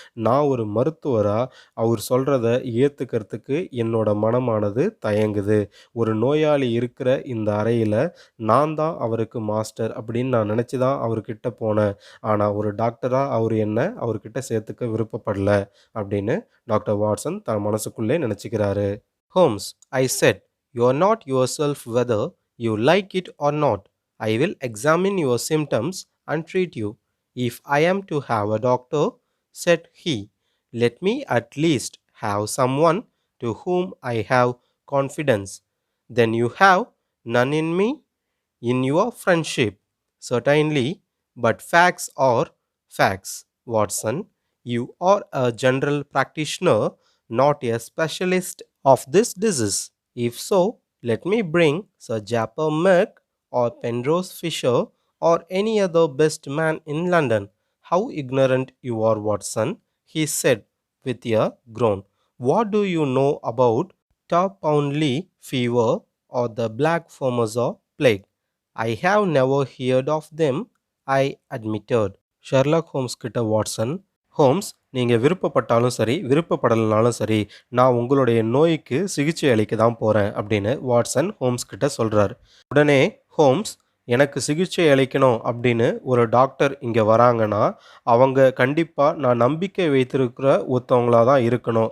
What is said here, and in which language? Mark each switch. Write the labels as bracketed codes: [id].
[ta] நான் ஒரு மருத்துவராக அவர் சொல்கிறத ஏற்றுக்கிறதுக்கு என்னோட மனமானது தயங்குது. ஒரு நோயாளி இருக்கிற இந்த அறையில் நான் தான் அவருக்கு மாஸ்டர் அப்படின்னு நான் நினச்சி தான் அவர்கிட்ட போனேன். ஆனால் ஒரு டாக்டராக அவர் என்னை அவர்கிட்ட சேர்த்துக்க விருப்பப்படல அப்படின்னு டாக்டர் வாட்சன் தன் மனசுக்குள்ளே நினச்சிக்கிறாரு. [en] "Holmes," I said, "you are not yourself whether you like it or not. I will examine your symptoms and treat you. If I am to have a doctor," said he, "let me at least have someone to whom I have confidence." "Then you have none in me?" "In your friendship, certainly, but facts are facts, Watson. You are a general practitioner, not a specialist of this disease. If so, let me bring Sir Japper Merck or Penrose Fisher or any other best man in London." "How ignorant you are, Watson," he said with a groan. "What do you know about Tarpoundly fever or the Black Formosa plague?" "I have never heard of them," I admitted. [ta] Sherlock Holmes கிட்ட Watson, "Holmes, நீங்கள் விருப்பப்பட்டாலும் சரி விருப்பப்படலைனாலும் சரி, நான் உங்களுடைய நோய்க்கு சிகிச்சை அளிக்க தான் போகிறேன்" அப்படின்னு வாட்சன் ஹோம்ஸ் கிட்ட சொல்கிறார். உடனே ஹோம்ஸ், "எனக்கு சிகிச்சை அளிக்கணும் அப்படின்னு ஒரு டாக்டர் இங்கே வராங்கன்னா அவங்க கண்டிப்பாக நான் நம்பிக்கை வைத்திருக்கிற ஒருத்தவங்களாக தான் இருக்கணும்.